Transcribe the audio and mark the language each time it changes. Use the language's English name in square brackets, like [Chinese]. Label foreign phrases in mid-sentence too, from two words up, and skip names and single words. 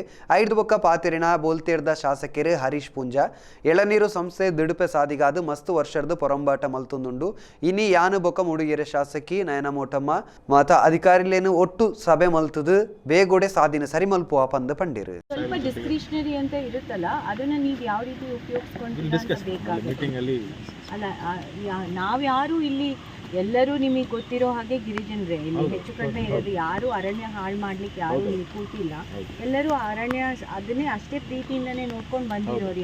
[Tulu] 5 ಬೊಕ್ಕ ಪಾತಿರಿನ ಬೋಲ್ತೇರ್ದ ಶಾಸಕರು ಹರೀಶ್ ಪುಂಜ ಎಳನೀರು ಸಂಸ್ಥೆ ದಿಡುಪೆ ಸಾದಿಗಾದು ಮಸ್ತು ವರ್ಷದ ಪೊರಂಬಾಟ ಮಲ್ತೊಂದುಂಡು. ಇನಿ ಯಾನು ಬೊಕ್ಕ ಮೂಡಿಗೆರೆ ಶಾಸಕಿ ನಯನಮೋಟಮ್ಮ ಮಾತ ಅಧಿಕಾರಿಲೇನು ಒಟ್ಟು ಸಭೆ ಮಲ್ತದು ಬೇಗುಡೆ ಸಾದಿನ ಸರಿ ಮಲ್ಪುವ ಪಂದು ಪಂಡಿರು. [Kannada] ಸ್ವಲ್ಪ ಡಿಸ್ಕ್ರಿಷನರಿ ಅಂತ ಇರುತ್ತಲ್ಲ, ಅದನ್ನ ನೀವು ಯಾವ ರೀತಿ ಉಪಯೋಗಿಸ್ಕೊಂಡ್ರೆ ಅಲ್ಲ, ನಾವ್ಯಾರು ಇಲ್ಲಿ ಎಲ್ಲರೂ ನಿಮಗೆ ಗೊತ್ತಿರೋ ಹಾಗೆ ಗಿರಿಜನರೇ, ಇಲ್ಲಿ ಹೆಚ್ಚು ಕಡಿಮೆ ಇರೋದು ಯಾರು ಅರಣ್ಯ ಹಾಳು ಮಾಡ್ಲಿಕ್ಕೆ ಯಾರು ಇಲ್ಲಿ ಕೂತಿಲ್ಲ. ಎಲ್ಲರೂ ಅರಣ್ಯ ಅದನ್ನೇ ಅಷ್ಟೇ ಪ್ರೀತಿಯಿಂದನೇ ನೋಡ್ಕೊಂಡು ಬಂದಿರೋರು.